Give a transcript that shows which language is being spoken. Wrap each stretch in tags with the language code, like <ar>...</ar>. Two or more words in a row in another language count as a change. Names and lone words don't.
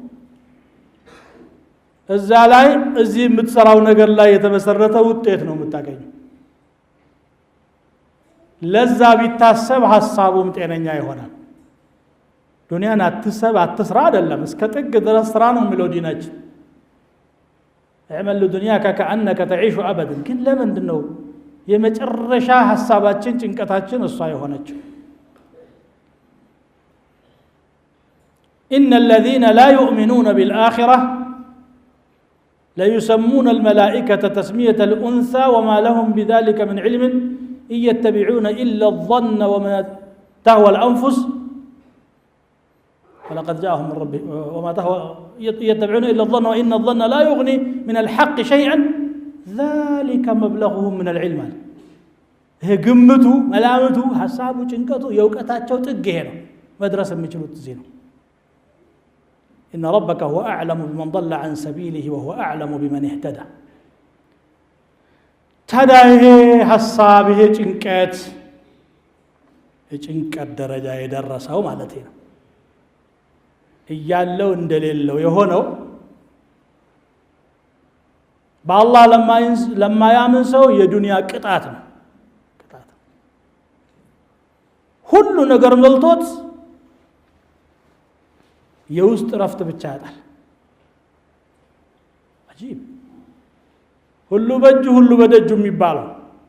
<am>እዛ ላይ እዚህ የምትሰራው ነገር ላይ የተመሰረተ ውጤት ነው የምታገኘው። ለዛ ቢታሰብ ሐሳቡም ጤነኛ ይሆናል። ዱንያን አትሰብ አትስራ አይደለም፣ እስከ ጥግ ድረስ ስራ ነው የሚለው ዲናችን።</am> <ar>اعمل لدنياك كأنك تعيش أبدا</ar> <am>ግን ለምንድን ነው የመጨረሻ ሐሳባችን ጭንቀታችን እሷ የሆነችው?</am> <ar>إن الذين لا يؤمنون بالآخرة لا يسمون الملائكة تسمية الأنثى وما لهم بذلك من علم إن يتبعون إلا الظن وما تهوى الأنفس ولقد جاءهم من ربهم وما تهوى يتبعون إلا الظن وإن الظن لا يغني من الحق شيئا ذلك مبلغهم من العلم. هي قمته ملامته حسابه</ar> <am>ጭንቀቱ የውቀታቸው ጥግ ይሄ ነው። መድረስ የሚችሉት እዚህ ነው።</am> <ar>إن ربك هو أعلم بمن ضل عن سبيله وهو أعلم بمن اهتدى. تدايه حسابه</ar> <am>ጭንቀት የጭንቀት ደረጃ የደረሰው ማለት ነው። እያለው እንደሌለው የሆነው በአላህ ለማያምን ሰው የዱንያ ቅጣት ነው። ቅጣት ሁሉ ነገር መልቶት የውስጥ ረፍት ብቻ ያጣል። አጂብ ሁሉ በእጁ ሁሉ በደጁ የሚባለው</am>